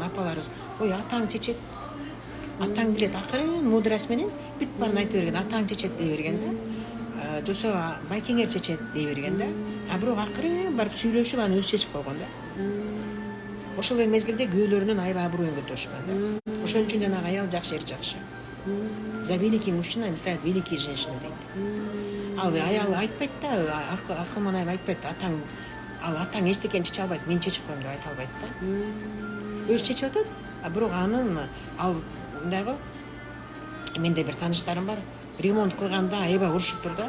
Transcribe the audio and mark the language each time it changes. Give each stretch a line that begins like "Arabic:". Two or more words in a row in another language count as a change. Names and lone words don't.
Kyrgyz: Апаларыбыз, ой, атаң чечет. Атаң билет, акырын мудрость менен бүт баарын айтып берген. Атаң чечет дей берген да. Жосо байкеңер чечет дей берген да. А бирок акырын барып сүйлөшүп аны өзү чечип койгон да. Ошол эле мезгилде күйөөлөрүнүн аябай аброюн көтөрүшкөн да. Ошон үчүн жанагы аял жакшы, эр жакшы.
Russian: За великий мужчина не стоят великие женщины дейт.
Kyrgyz: Ал аял айтпайт да, акылман аял айтпайт да, атаң эчтекени чече албайт, мен чечип коем деп айта албайт да. Өзү чечип атат, а бирок анын мындай го, менде бир тааныштарым бар, ремонт кылганда аябай урушуптур да.